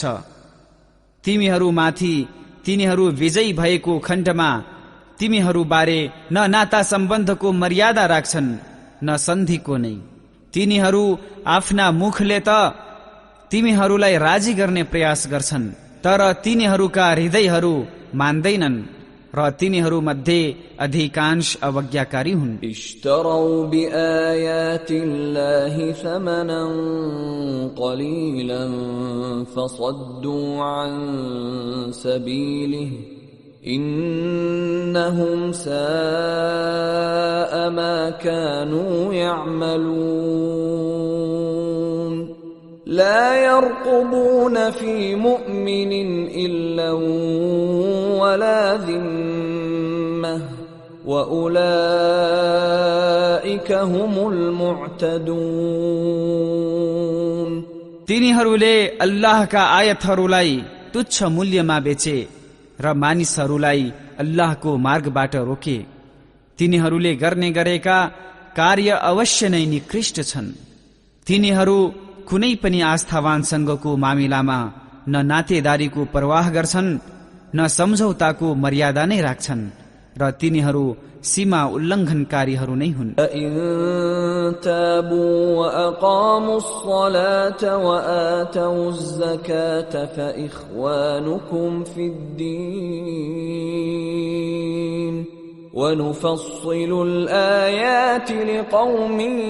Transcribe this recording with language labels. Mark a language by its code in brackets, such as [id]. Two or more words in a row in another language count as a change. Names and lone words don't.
[ne] तिमीहरूमाथि तिनीहरू विजयी भएको खण्डमा तिमीहरू बारे न नाता सम्बन्धको मर्यादा राख्छन् न सन्धिको नै। तिनीहरू आफ्ना मुखले त तिमीहरूलाई राजी गर्ने प्रयास गर्छन्, तर तिनीहरूका हृदयहरू मान्दैनन् र तिनीहरू मध्ये अधिकांश अवज्ञाकारी हुन्। [ar] اشتروا بآيات الله ثمنا قليلا فصدوا عن سبيله إنهم ساء ما كانوا يعملون لا يرقبون في مؤمن إلا ولا ذمة وأولئك هم المعتدون [ne] तिनीहरूले अल्लाहका आयतहरूलाई तुच्छ मूल्यमा बेचे र मानिसहरूलाई अल्लाहको मार्गबाट रोके। तिनीहरूले गर्ने गरेका कार्य अवश्य नै निकृष्ट छन्। तिनीहरू कुनै पनि आस्थावानसँगको मामिलामा न नातेदारीको परवाह गर्छन् न सम्झौताको मर्यादा नै राख्छन् र तिनीहरू सीमा उल्लङ्घनकारीहरू नै हुन्। [ar] فإن تابوا وأقاموا الصلاة وآتوا الزكاة فإخوانكم في الدين ونفصل الآيات لقوم